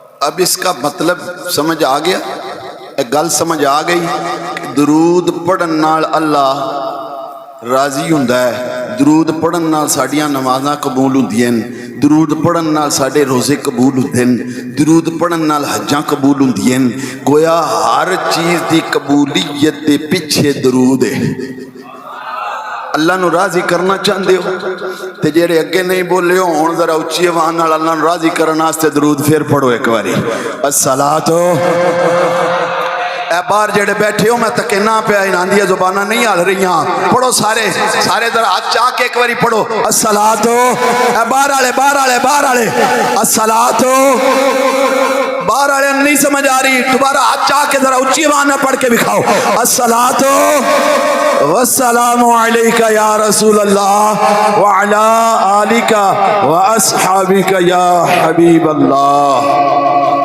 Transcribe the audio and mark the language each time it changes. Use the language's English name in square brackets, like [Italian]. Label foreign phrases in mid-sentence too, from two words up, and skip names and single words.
[Punjabi] اب اس کا مطلب سمجھ آ گیا، ایک گل سمجھ آ گئی کہ درود پڑھن نال اللہ راضی ہوندا ہے، درود پڑھن نال ساڈیاں نمازاں قبول ہوندیاں، درود پڑھن نال ساڈے روزے قبول ہوندے ہیں، درود پڑھن نال حجاں قبول ہوندیاں۔ گویا ہر چیز دی قبولیت دے پیچھے درود ہے۔ اللہ نو راضی کرنا چاہندے ہو تے جڑے اگے نہیں بولے ہو ہن ذرا اچھی آواز نال اللہ نو راضی کرن واسطے درود پھر پڑھو ایک باری، الصلاۃ۔ اے باہر جڑے بیٹھے ہو میں تکنا پیا، انہاں دی زباناں نہیں ہل رہیاں، پڑھو سارے ذرا ہاتھ چاہ کے ایک باری پڑھو الصلاۃ۔ اے باہر والے الصلاۃ، باہر والے نہیں سمجھ آ رہی، دوبارہ ہاتھ چاہ کے ذرا اچھی آواز میں پڑھ کے دکھاؤ [Arabic] الصلاۃ والسلام علیکہ یا رسول اللہ وعلی آلکہ واصحابکہ یا حبیب اللہ۔